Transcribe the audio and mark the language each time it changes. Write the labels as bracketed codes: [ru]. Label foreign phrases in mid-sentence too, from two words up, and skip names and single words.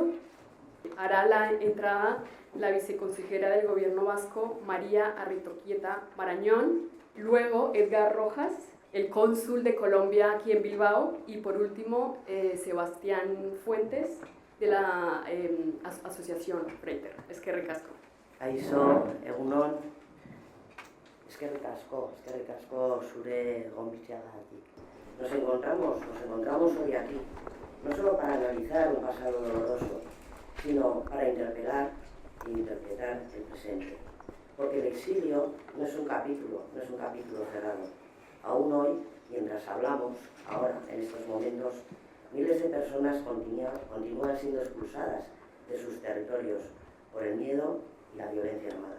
[es] Hará la entrada la viceconsejera del gobierno vasco, María Arritoquieta Marañón, luego Edgar Rojas, el cónsul de Colombia aquí en Bilbao, y por último Sebastián Fuentes, de la asociación Freiter. [eu] Eskerrik asko. Aizo, egunon, eskerrik asko zure gonbitzeagatik. [es] Nos encontramos hoy aquí, no solo para analizar un pasado doloroso, sino para interpelar e interpretar el presente. Porque el exilio no es un capítulo cerrado. Aún hoy, mientras hablamos, ahora, en estos momentos, miles de personas continúan siendo expulsadas de sus territorios por el miedo y la violencia armada.